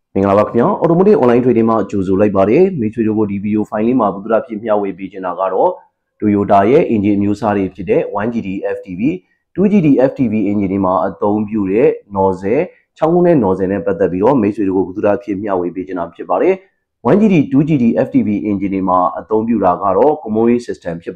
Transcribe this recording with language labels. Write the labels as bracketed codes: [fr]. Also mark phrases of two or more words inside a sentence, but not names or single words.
[my] မင်္ဂလာပါခင်ဗျာ Automotive online trading မှာကြိုဆိုလိုက်ပါတယ်မိတ်ဆွေတို့ကိုဒီဗီဒီယိုဖိုင်လေးမှာဘုဒ္ဓဖြစ်မျှဝေပေးချင်တာကတော့ Toyota ရဲ့ engine မျိုးစားတွေဖြစ်တဲ့ 1GD FTV 2GD FTV engine တွေမှာအသုံးပြု တဲ့ nozzle ချောင်းကုန်းတဲ့ nozzle နဲ့ပတ်သက်ပြီးတော့မိတ်ဆွေတို့ကိုဘုဒ္ဓဖြစ်မျှဝေပေးချင်တာဖြစ်ပါတယ် 1GD 2GD FTV engine တွေမှာအသုံးပြုတာကတော့ [en] common system [my] ဖြစ်